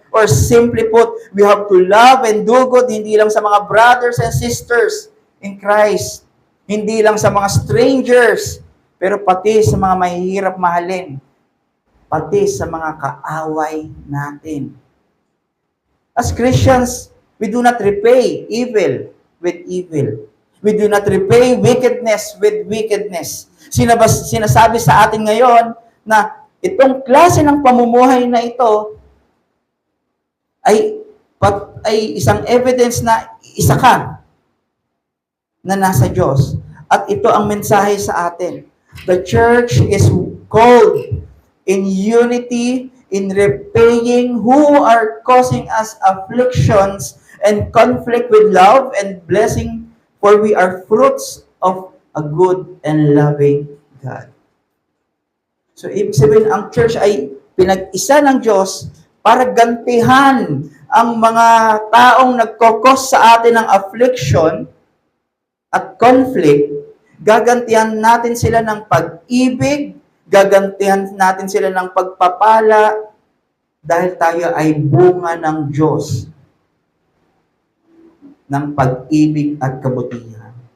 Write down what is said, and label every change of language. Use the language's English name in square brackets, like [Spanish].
[English] Or simply put, we have to love and do good [Filipino] hindi lang sa mga [English] brothers and sisters in Christ. [Filipino] Hindi lang sa mga strangers, pero pati sa mga mahihirap mahalin. Pati sa mga kaaway natin. [English] As Christians, we do not repay evil with evil. We do not repay wickedness with wickedness. [Filipino] Sinasabi sa atin ngayon na itong klase ng pamumuhay na ito ay isang evidence na isa ka na nasa Diyos. At ito ang mensahe sa atin. [English] The church is called in unity, in repaying who are causing us afflictions and conflict with love and blessing, for we are fruits of a good and loving God. [Filipino] So, ibig sabihin, ang church ay pinag-isa ng Diyos para gantihan ang mga taong nagkokos sa atin ng affliction at conflict. Gagantihan natin sila ng pag-ibig, gagantihan natin sila ng pagpapala, dahil tayo ay bunga ng Diyos ng pag-ibig at kabutihan.